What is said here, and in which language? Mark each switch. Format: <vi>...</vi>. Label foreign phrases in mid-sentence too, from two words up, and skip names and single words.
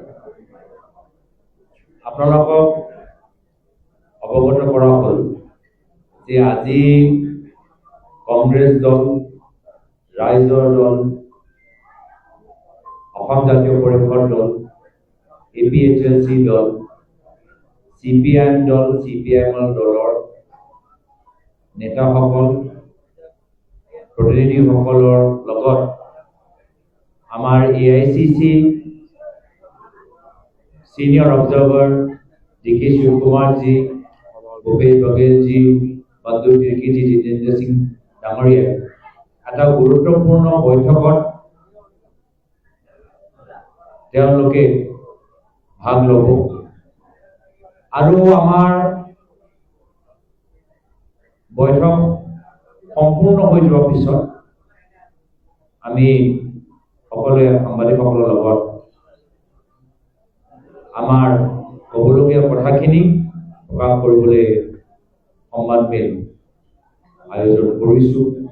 <as>আপোনালোকক অৱগত কৰা হ'ল যে আজি কংগ্ৰেছ দল, ৰাইজৰ দল, অসম জাতীয় পৰিষদ দল, APHLC দল, CPIM দল, CPIM দলৰ নেতাসকল, প্ৰতিনিধিসকলৰ লগত আমাৰ AICC</as> <en>Senior Observer</en> <as>DK Shivkumar ji, Bhupesh Baghel ji, Bandhu Tirki ji, Jitendra Singh ডাঙৰীয়া এটা গুৰুত্বপূৰ্ণ বৈঠকত তেওঁলোকে ভাগ ল'ব আৰু আমাৰ বৈঠক সম্পূৰ্ণ হৈ যোৱাৰ পিছত আমি সকলোৱে সাংবাদিকসকলৰ লগত আমাৰ ক'বলগীয়া কথাখিনি প্ৰকাশ কৰিবলৈ সন্মানমেল আয়োজন কৰিছোঁ</as>